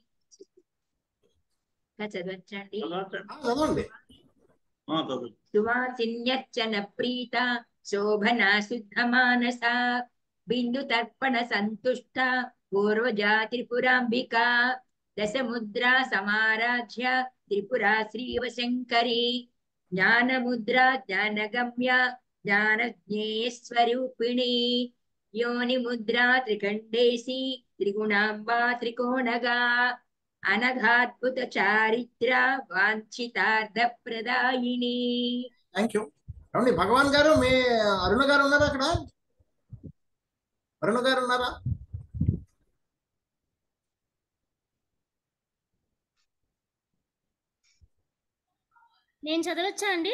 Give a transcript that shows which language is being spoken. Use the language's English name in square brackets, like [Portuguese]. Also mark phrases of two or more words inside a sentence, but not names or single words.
[Sanskrit] చదవచ్చండి. సువాసిన్యర్చన ప్రీత శోభన శుద్ధ మానస బిందు తర్పణ సంతుష్ట పూర్వజా త్రిపురాంబిక దశముద్రా సమారాధ్య త్రిపురా శ్రీవశంకరి జ్ఞానముద్రా జ్ఞానగమ్య జ్ఞానజ్ఞేయస్వరూపిణి योनि मुद्रा त्रिकंडेसी त्रिगुणांबा त्रिकोणगा अनघाद्भुत चारित्रा वांछितार्थ प्रदायिनी. [English] Thank you. [Telugu] ఏమండి భగవాన్ గారు, మీ అరుణ గారు ఉన్నారా అక్కడ? అరుణ గారు ఉన్నారా? నేను చదవచ్చా అండి?